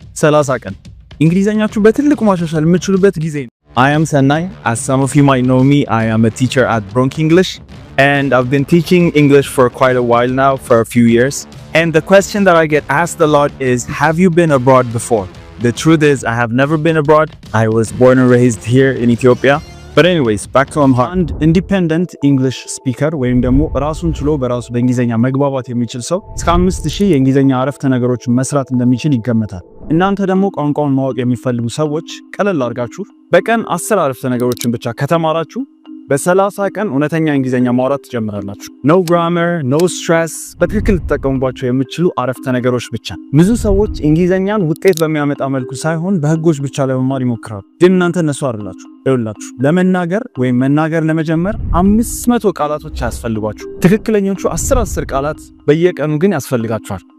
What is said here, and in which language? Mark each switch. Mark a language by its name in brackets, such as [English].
[Amharic] 30 ቀን እንግሊዘኛችሁ በትልቁ ማሻሻል የምትችሉበት ጊዜ ነው። [English] I am Sanai. As some of you might know me, I am a teacher at Bronx English and I've been teaching English for quite a while now, for a few years. And the question that I get asked a lot is, have you been abroad before? The truth is, I have never been abroad. I was born and raised here in Ethiopia. But anyways, back to Amharic. And independent English speaker [Amharic] ወይም ደግሞ ራሱን ችሎ በራሱ በእንግሊዘኛ መግባባት የሚችል ሰው እስከ 5000 የእንግሊዘኛ አረፍተ ነገሮችን መስራት እንደሚችል ይገመታል። እናንተ ደግሞ ቋንቋውን ማወቅ የሚፈልጉ ሰዎች ቀለል አድርጋችሁ በቀን 10 አረፍተ ነገሮችን ብቻ ከተማራችሁ በ30 ቀን እውነተኛ እንግሊዘኛ ማውራት ትጀምራላችሁ። [English] No grammar, no stress፣ [Amharic] በትክክል ተጠቀሙባቸው የምትችሉ አረፍተ ነገሮች ብቻ። ብዙ ሰዎች እንግሊዘኛን ውጤት በሚያመጣ መልኩ ሳይሆን በህጎች ብቻ ለመማር ይሞክራሉ። ግን እናንተ እነሱ አይደላችሁ። ይኸውላችሁ ለመናገር ወይም መናገር ለመጀመር 500 ቃላቶች ያስፈልጓችሁ። ትክክለኞቹ 10 ቃላት በየቀኑ ግን ያስፈልጋችኋል።